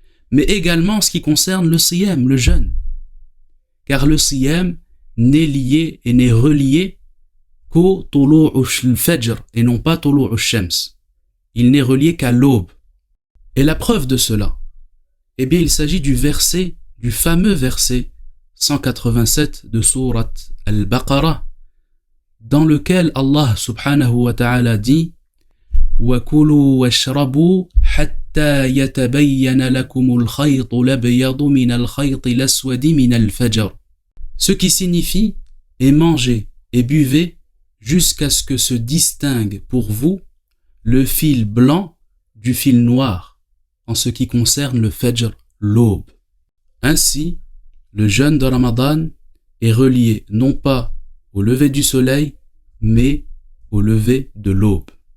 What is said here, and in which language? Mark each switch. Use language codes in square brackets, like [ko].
[fr] Mais également en ce qui concerne le siyam, le jeûne. Car le siyam n'est lié et n'est relié qu'au Tulu'u Fajr et non pas Tulu'u Shams. Il n'est relié qu'à l'aube. Et la preuve de cela, eh bien il s'agit du fameux verset 187 de Surat Al-Baqarah, dans lequel Allah subhanahu wa ta'ala dit [ar] وَكُلُوا وَاشْرَبُوا حَتَّى يَتَبَيَّنَ لَكُمُ الْخَيْطُ الْأَبْيَضُ مِنَ الْخَيْطِ الْأَسْوَدِ مِنَ الْفَجْرِ. [fr] Ce qui signifie et mangez et buvez jusqu'à ce que se distingue pour vous le fil blanc du fil noir en ce qui concerne le Fajr, l'aube. Ainsi, le jeûne de Ramadan est relié non pas au lever du soleil, mais au lever de l'aube.